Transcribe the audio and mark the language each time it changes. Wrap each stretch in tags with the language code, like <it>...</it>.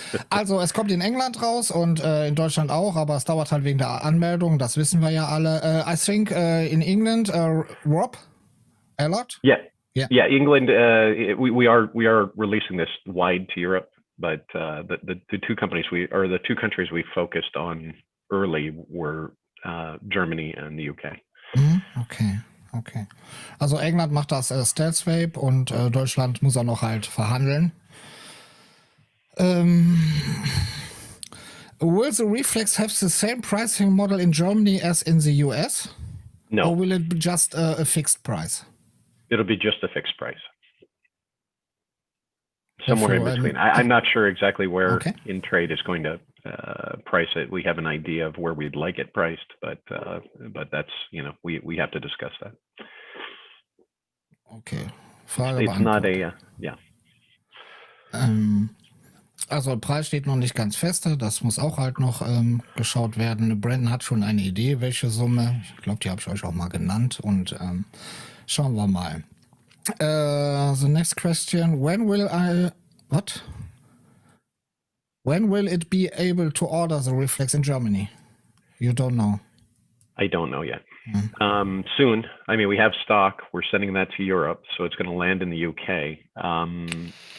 <de>Also, es kommt in England raus und in Deutschland auch, aber es dauert halt wegen der Anmeldung, das wissen wir ja alle.</de> <en>I think in England, Rob, a lot? Yeah, England. We are releasing this wide to Europe, but the two countries we focused on early were Germany and the UK. Okay.</en> <de>Also England macht das Stealth Vape und Deutschland muss er noch halt verhandeln.</de> <en>Will the Reflex have the same pricing model in Germany as in the US? No. Or will it be just a fixed price? It'll be just a fixed price. Somewhere in between. I'm not sure exactly where In Trade is going to price it. We have an idea of where we'd like it priced, but that's, we have to discuss that. Okay. It's not a, yeah.</en> <de>Also der Preis steht noch nicht ganz fest, das muss auch halt noch geschaut werden. Brandon hat schon eine Idee, welche Summe. Ich glaube, die habe ich euch auch mal genannt und schauen wir mal.</de> <en>The next question, when will it be able to order the Reflex in Germany? You don't know. I don't know yet. Soon. I mean, we have stock. We're sending that to Europe, so it's going to land in the UK.</en>